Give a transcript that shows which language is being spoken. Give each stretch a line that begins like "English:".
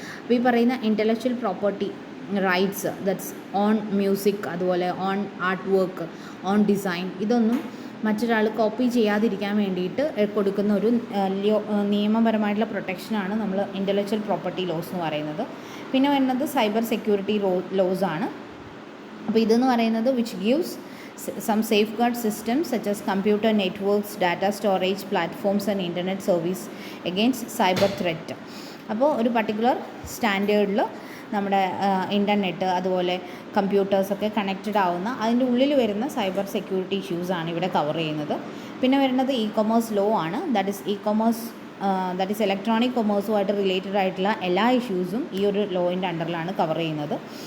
Malayalam: അപ്പോൾ ഈ പറയുന്ന intellectual property rights, that's on music, അതുപോലെ on art work, on design, ഇതൊന്നും മറ്റൊരാൾ കോപ്പി ചെയ്യാതിരിക്കാൻ വേണ്ടിയിട്ട് കൊടുക്കുന്ന ഒരു നിയമപരമായിട്ടുള്ള പ്രൊട്ടക്ഷനാണ് നമ്മൾ ഇൻ്റലക്ച്വൽ പ്രോപ്പർട്ടി ലോസ് എന്ന് പറയുന്നത്. പിന്നെ വരുന്നത് സൈബർ സെക്യൂരിറ്റി ലോസ് ആണ്. അപ്പോൾ ഇതെന്ന് പറയുന്നത്
English: Which gives some safeguard systems such as computer networks, data storage platforms and internet service against cyber threat.
Malayalam: അപ്പോൾ ഒരു പർട്ടിക്കുലർ സ്റ്റാൻഡേർഡിൽ നമ്മുടെ ഇൻ്റർനെറ്റ് അതുപോലെ കമ്പ്യൂട്ടേഴ്സൊക്കെ കണക്റ്റഡ് ആവുന്ന അതിൻ്റെ ഉള്ളിൽ വരുന്ന സൈബർ സെക്യൂരിറ്റി ഇഷ്യൂസാണ് ഇവിടെ കവർ ചെയ്യുന്നത്. പിന്നെ വരുന്നത് കൊമേഴ്സ് ലോ ആണ്. ദാറ്റ് ഈസ് ഇലക്ട്രോണിക് കൊമേഴ്സുമായിട്ട് റിലേറ്റഡ് ആയിട്ടുള്ള എല്ലാ ഇഷ്യൂസും ഈ ഒരു ലോയിൻ്റെ അണ്ടറിലാണ് കവർ ചെയ്യുന്നത്.